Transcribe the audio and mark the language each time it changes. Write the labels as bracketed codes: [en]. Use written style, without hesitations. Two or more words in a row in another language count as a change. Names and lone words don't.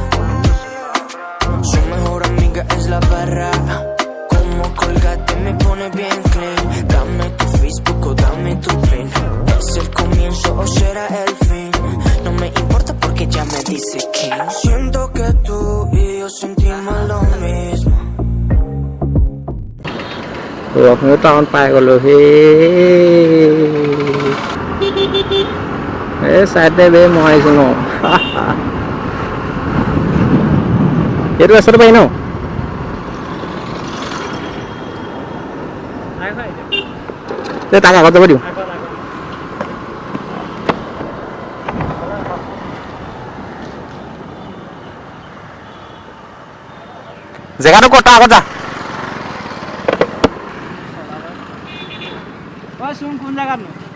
[es] Su mejor amiga es la barra. Como colgate me pone bien clean. Dame tu Facebook o dame tu pin. ¿Es el comienzo o será el fin? No me importa porque ya me dice que siento que tú y yo sentimos lo mismo. [as] লখিমপুৰ টাউন পাই গ'লোঁ এই চাইডে বে মই আহিছোঁ ন এইটো ৰাস্তাটো পাৰি ন তাক আগত যাব দিওঁ জেগাটো ক'ত তাৰ আগত যা কোন জেগাত নো